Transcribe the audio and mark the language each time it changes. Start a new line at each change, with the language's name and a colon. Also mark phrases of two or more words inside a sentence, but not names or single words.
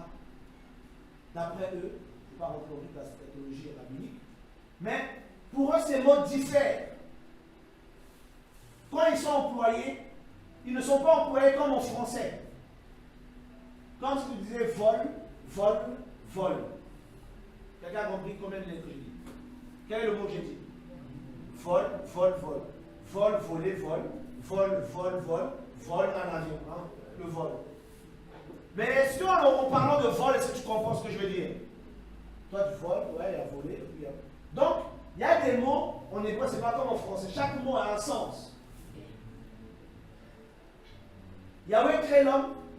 French: D'après eux, je ne vais pas rentrer dans toute la théologie rabbinique, mais pour eux ces mots diffèrent. Quand ils sont employés, ils ne sont pas employés comme en français. Quand vous disiez vol, vol, vol. Quelqu'un a compris combien de lettres j'ai dit? Quel est le mot que j'ai dit? Vol, vol, vol. Vol, voler, vol. Vol, vol, vol. Vol en avion. Hein, le vol. Mais est-ce qu'en parlant de vol, est-ce que tu comprends ce que je veux dire? Toi, tu voles, ouais, il a volé. Donc, il y a des mots, en hébreu, c'est pas comme en français. Chaque mot a un sens. Yahweh crée l'homme.